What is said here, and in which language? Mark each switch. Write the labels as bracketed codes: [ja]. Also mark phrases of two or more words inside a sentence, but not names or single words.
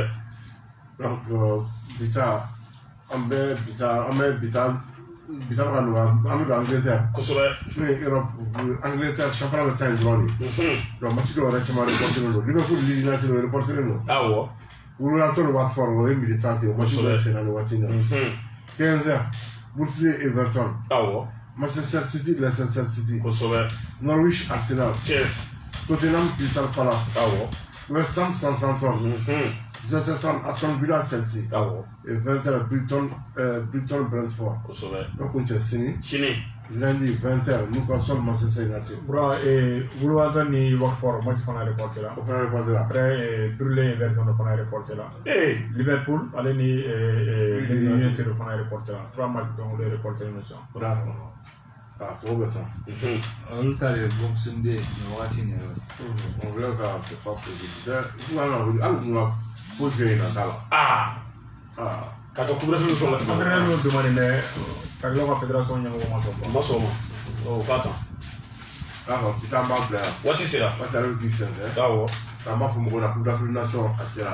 [bm] donc bita an bɛ bita ka nɔgɔya an bɛ don Angleterre kosɛbɛ n'o ye Europe Angleterre championnat bɛ taa yen dɔrɔn de [fr] donc match [bm] dɔw yɛrɛ caman reporteren don Liverpool Leeds United o reporteren don Wolverhampton ni Watford o ye midi 30 ye o match bɛ sen na ni waati in na 15h Burnley Everton Manchester City Leicester City Norwich Arsenal Tottenham Crystal Palace West Ham Southampton 17h30 Aston Villa Chelsea et 20h Brighton Brentford [fr] donc on tient [bm] sini lundi 20h Newcastle Manchester United bro Wolverhampton ni Watford match fana reporté la après Burnley Everton fana reporté la Liverpool ale ni United fana reporté la 3 [fr] matchs donc les reporté nous sont d'accord trop bien ça [bm] olu ta de Boxing Day ni wagati ni [fr] on voulait ça c'est pas possible [bm] hali kun ka pause kɛ yen na t'a la ka to couvre-feu sɔrɔ la entraîneur y'o demandé mais Kagilaw ka fédération ɲɛmɔgɔ ma sɔn k'a ta d'accord bi taa an b'a bila yan waati sera waati ale bɛ k'i sɛnsɛn k'an b'a fɔ mɔgɔw la [fr] coupe d'Afrique nation [bm] a sera